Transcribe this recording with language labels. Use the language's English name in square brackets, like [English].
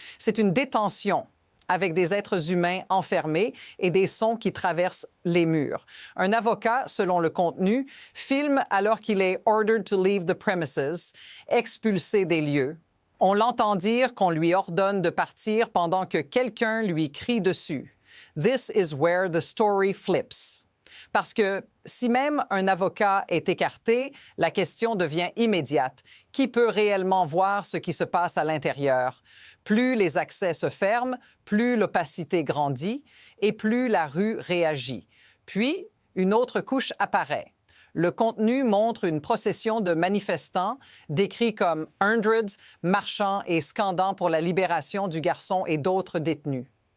[French] C'est une détention avec des êtres humains enfermés et des sons qui traversent les murs. Un avocat, selon le contenu, filme alors qu'il est « [English] ordered to leave the premises [French] », expulsé des lieux. On l'entend dire qu'on lui ordonne de partir pendant que quelqu'un lui crie dessus. [English] This is where the story flips. [French] Parce que si même un avocat est écarté, la question devient immédiate. Qui peut réellement voir ce qui se passe à l'intérieur? Plus les accès se ferment, plus l'opacité grandit et plus la rue réagit. Puis, une autre couche apparaît. Le contenu montre une procession de manifestants décrits comme hundreds, marchant et scandant pour la libération du garçon et d'autres détenus.